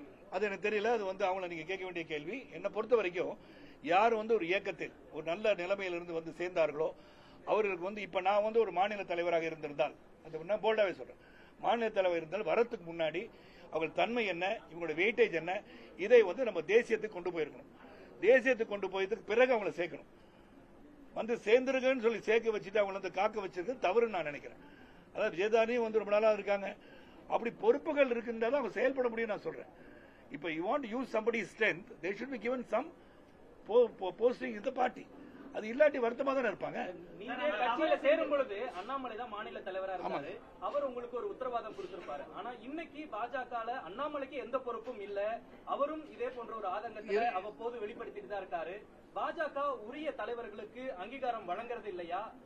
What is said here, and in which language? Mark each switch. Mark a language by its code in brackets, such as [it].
[ta] அது எனக்கு தெரியல. அது அவங்கள நீங்க கேட்க வேண்டிய கேள்வி. என்னை பொறுத்த வரைக்கும் யார் ஒரு இயக்கத்தில் ஒரு நல்ல நிலைமையிலிருந்து சேர்ந்தார்களோ அவர்களுக்கு இப்ப நான் ஒரு மாநில தலைவராக இருந்திருந்தால், அது போல்டாவே சொல்றேன், மாநில தலைவர் இருந்தால் வரத்துக்கு முன்னாடி அவர்கள் தன்மை என்ன, இவங்களோட வெயிட்டேஜ் என்ன, இதை நம்ம தேசியத்துக்கு கொண்டு போயிருக்கணும். தேசியத்துக்கு கொண்டு போயதுக்கு பிறகு அவங்களை சேர்க்கணும். வந்து சேர்ந்துருங்கன்னு சொல்லி சேர்க்க வச்சுட்டு அவங்கள வந்து காக்க வச்சிருக்கு தவறுன்னு நான் நினைக்கிறேன். அதாவது விஜயதானியும் வந்து ரொம்ப நாளா இருக்காங்க. அப்படி பொறுப்புகள் இருக்குன்றத அவங்க செயல்பட முடியும் நான் சொல்றேன். இப்ப [en] You want use somebody's strength, they should be given some posting in the party. [ta] அது இல்லாட்டி வருத்தமா தானே இருப்பாங்க. நீங்க கட்சியில சேரும் பொழுது அண்ணாமலை தான் மாநில தலைவரா இருக்காரு. அவர் உங்களுக்கு ஒரு உத்தரவாதம் கொடுத்திருப்பாரு. ஆனா இன்னைக்கு பாஜகல அண்ணாமலைக்கு எந்த பொறுப்பும் இல்ல. அவரும் இதே போன்ற ஒரு ஆதங்கத்தை அவ்வப்போது வெளிப்படுத்திட்டு தான் இருக்காரு. பாஜக உரிய தலைவர்களுக்கு அங்கீகாரம் வழங்குறது இல்லையா?